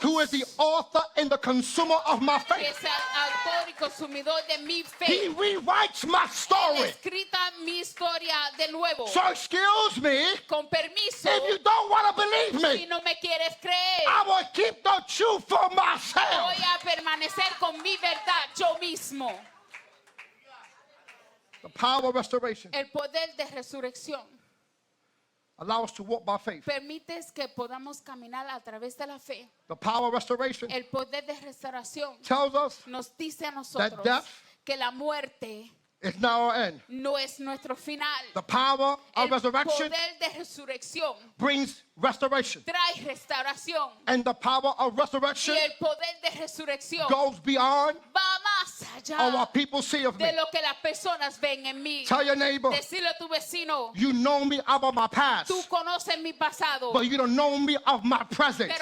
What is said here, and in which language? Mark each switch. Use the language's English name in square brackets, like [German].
[English] who is the author and the consumer of my [Spanish] que [English] faith. [Spanish] es el autor y consumidor de mi [English] He rewrites my [Spanish] Él [English] story. [Spanish] escrita mi historia de nuevo. [English] So excuse me, [Spanish] Con permiso, [English] if you don't want to believe [Spanish] si [English] me, [Spanish] no me quieres creer, [English] I will keep the truth for myself. [Spanish] voy a permanecer con mi verdad yo mismo. [English] The power of restoration [Spanish] El poder de resurrección [English] allow us to walk by faith. [Spanish] permite que podamos caminar a través de la fe. [English] The power of restoration [Spanish] El poder de restauración [English] tells us [Spanish] nos dice a nosotros [English] death [Spanish] que la muerte [English] it's not our end. [Spanish] no es nuestro final. [English] The power of [Spanish] El [English] resurrection [Spanish] poder de resurrección [English] brings restoration. [Spanish] trae restauración. [English] And the power of [Spanish] Y [English] resurrection [Spanish] el poder de resurrección [English] goes beyond [Spanish] va más [English] of [Spanish] allá [English] what people see of me. [Spanish] de lo que las personas ven en mí. [English] Tell your neighbor, [Spanish] Decirle a tu vecino, [English] you know me about my past, [Spanish] tú conoces mi pasado, [English] but you don't know me of my present.